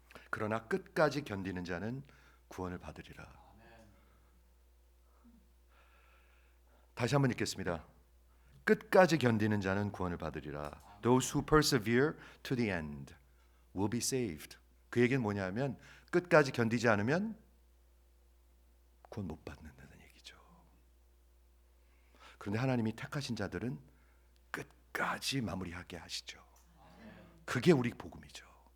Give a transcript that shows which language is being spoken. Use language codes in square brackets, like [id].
[ko] 그러나 끝까지 견디는 자는 구원을 받으리라. 다시 한번 읽겠습니다. 끝까지 견디는 자는 구원을 받으리라. [en] Those who persevere to the end will be saved. [ko] 그 얘기는 뭐냐면 끝까지 견디지 않으면 구원 못 받는다는 얘기죠. 그런데 하나님이 택하신 자들은 끝까지 마무리하게 하시죠. 그게 우리 복음이죠.